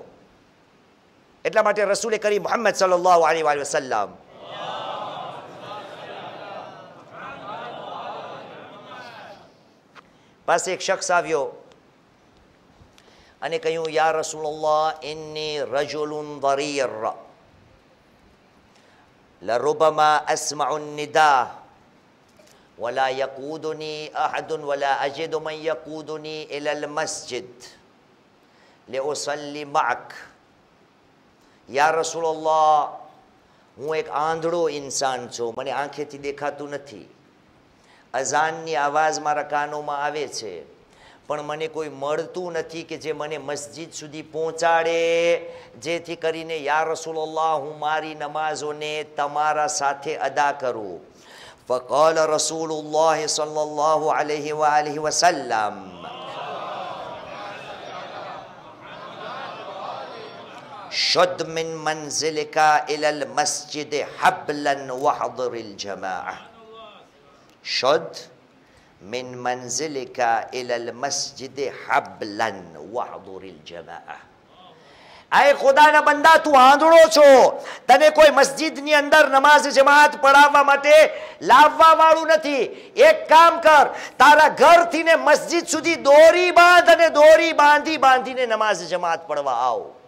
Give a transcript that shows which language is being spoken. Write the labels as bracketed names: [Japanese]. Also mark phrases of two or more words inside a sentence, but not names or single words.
[Gujarati] એટલા માટે રસૂલ કરીમ મુહમ્મદ [Arabic] صلى الله عليه وسلم [Gujarati] પાસે એક શખ્સ આવ્યો અને કહ્યું, [Arabic] يا رسول الله إني رجل ضرير لربما أسمع النداء ولا يقودني أحد ولا أجد من يقودني إلى المسجد لأصلي معك. يا رسول الله, [Gujarati] હું એક આંધળો ઇન્સાન છું, મને આંખેથી દેખાતું નથી, અઝાનની આવાજ મારા કાનોમાં આવે છે, પણ મને કોઈ મળતું નથી કે જે મને મસ્જિદ સુધી પહોંચાડે, જેથી કરીને [Arabic] يا رسول الله [Gujarati] હું મારી નમાઝોને તમારા સાથે અદા કરું. [Arabic] فقال رسول الله صلى الله عليه وسلم شد من منزلك إلى المسجد حبلا واحضر الجماعة. શુદ્ધ من منزلك إلى المسجد حبلا واحضر الجماعة. [Gujarati] આય ખુદાના બંદા, તું આંધળો છો, તને કોઈ મસ્જિદની અંદર નમાઝ જમાત પઢાવવા માટે લાવવા વાળું નથી. એક કામ કર, તારા ઘરથી ને મસ્જિદ સુધી દોરી બાંધ અને દોરી બાંધીને નમાઝ જમાત પઢવા આવ.